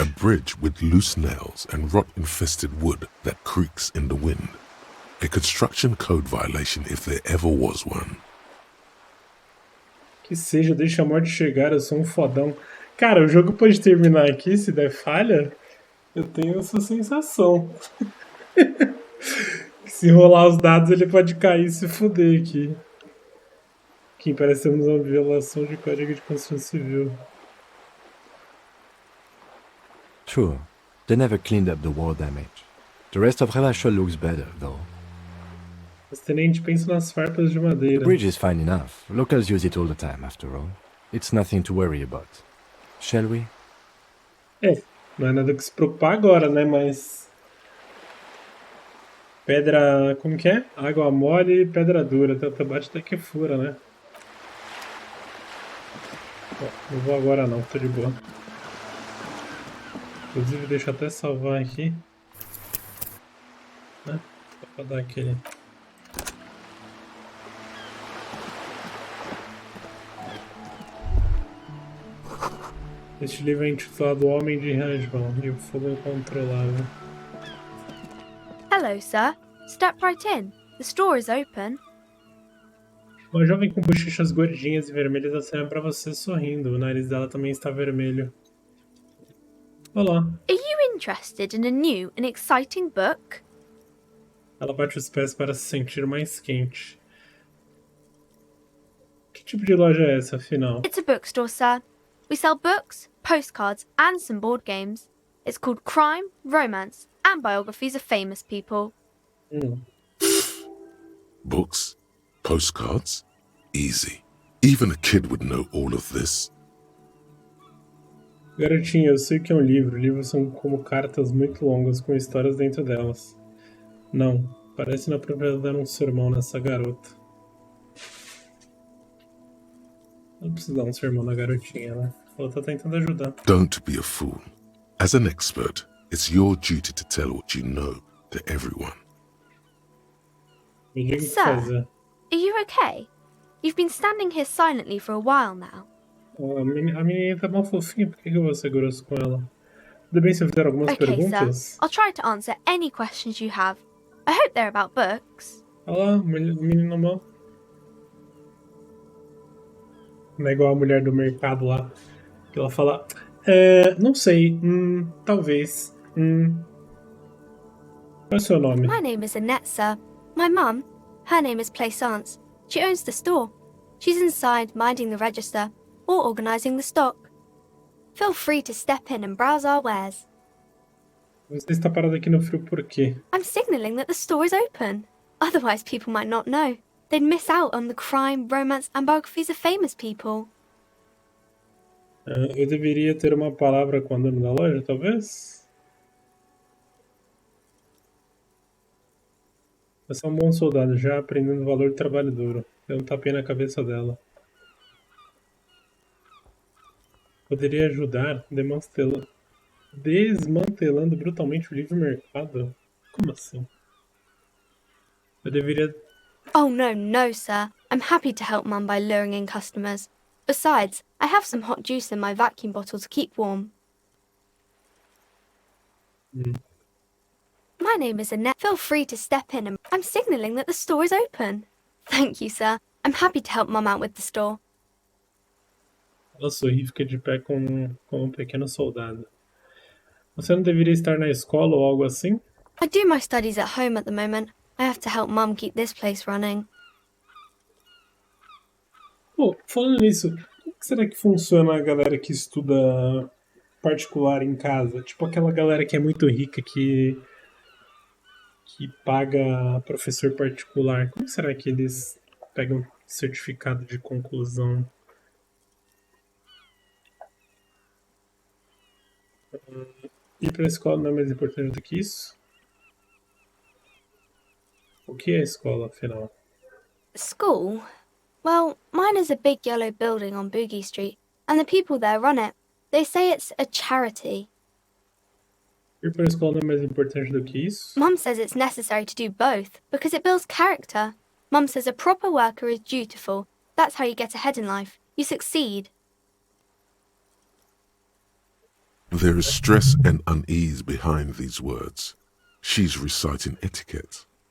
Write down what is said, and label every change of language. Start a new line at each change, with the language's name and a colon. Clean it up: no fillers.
English: A bridge with loose nails and rot-infested wood that creaks in the wind. A construction code violation if there ever was one.
Portuguese: Que seja, deixa a morte chegar, eu sou um fodão. Cara, o jogo pode terminar aqui se der falha? Eu tenho essa sensação. Se rolar os dados, ele pode cair e se fuder aqui. Aqui parece que temos uma violação de código de construção civil.
English: Sure, they never cleaned up the war damage. The rest of Revachol looks better, though.
Portuguese: Mas tenente, pensa nas farpas de
English: The
Portuguese: madeira.
English: bridge is fine enough. Locals use it all the time, after all. It's nothing to worry about. Shall we?
Portuguese: É, não é nada que se preocupar agora, né? Mas... Pedra... como que é? Água mole e pedra dura. Tanta bate até que fura, né? Bom, não vou agora não, tô de boa. Inclusive, deixa eu até salvar aqui. Né? Só pra dar aquele... Este livro é intitulado O Homem de Rajvan e o Fogo Incontrolável.
English: Hello, sir. Step right in. The store is open.
Portuguese: Uma jovem com bochechas gordinhas e vermelhas acena para você sorrindo. O nariz dela também está vermelho. Olá.
English: Are you interested in a new and exciting book?
Portuguese: Ela bate os pés para se sentir mais quente. Que tipo de loja é essa, afinal?
English: It's a bookstore, sir. We sell books, postcards, and some board games. It's called Crime, Romance, and Biographies of Famous People. Books? Postcards? Easy. Even a kid would know all of this.
Portuguese: Garotinha, eu sei que é um livro. Livros são como cartas muito longas com histórias dentro delas. Não, parece na propriedade dar um sermão nessa garota. Não precisa dar um sermão na garotinha, né? Ela tá tentando ajudar.
English: Don't be a fool. As an expert, it's your duty to tell what you know to everyone.
Portuguese: Me diga o que
English: Sir,
Portuguese: fazer.
English: are you okay? You've been standing here silently for a while now.
Portuguese: A menina tá mal fofinha, por que eu vou ser grosso com ela? Tudo bem se eu fizer algumas
English: Okay,
Portuguese: perguntas?
English: sir. I'll try to answer any questions you have. I hope they're about books.
Portuguese: Olha lá, menino mal. Não é igual a mulher do mercado lá. Que ela fala... não sei. Talvez. Qual é o seu nome?
English: My name is Annette, sir. My mum, her name is Plaisance. She owns the store. She's inside minding the register or organising the stock. Feel free to step in and browse our wares.
Portuguese: Você está parado aqui no frio por quê?
English: I'm signalling that the store is open. Otherwise, people might not know. They'd miss out on the crime, romance, and biographies of famous people.
Portuguese: Eu deveria ter uma palavra com a dona da loja, talvez? Você é um bom soldado, já aprendendo o valor do trabalho duro. Deu um tapinha na cabeça dela. Poderia ajudar desmantelando brutalmente o livre mercado? Como assim? Eu deveria...
English: Oh, no, sir. I'm happy to help Mum by luring in customers. Besides, I have some hot juice in my vacuum bottle to keep warm. My name is Annette. Feel free to step in and... I'm signalling that the store is open. Thank you, sir. I'm happy to help Mum out with the store.
Portuguese: Ela sorri e fica de pé como um pequeno soldado. Você não deveria estar na escola ou algo assim?
English: I do my studies at home at the moment. I have to help Mum keep this place running.
Portuguese: Pô, falando nisso, como que será que funciona a galera que estuda particular em casa? Tipo aquela galera que é muito rica que paga professor particular. Como será que eles pegam certificado de conclusão. Ir pra escola não é mais importante do que isso? O que é a escola, afinal?
English: School? Well, mine is a big yellow building on Boogie Street, and the people there run it. They say it's a charity.
Portuguese: Ir pra escola não é mais importante do que isso?
English: Mum says it's necessary to do both because it builds character. Mum says a proper worker is dutiful. That's how you get ahead in life. You succeed. There is stress and unease behind these words. She's reciting etiquette.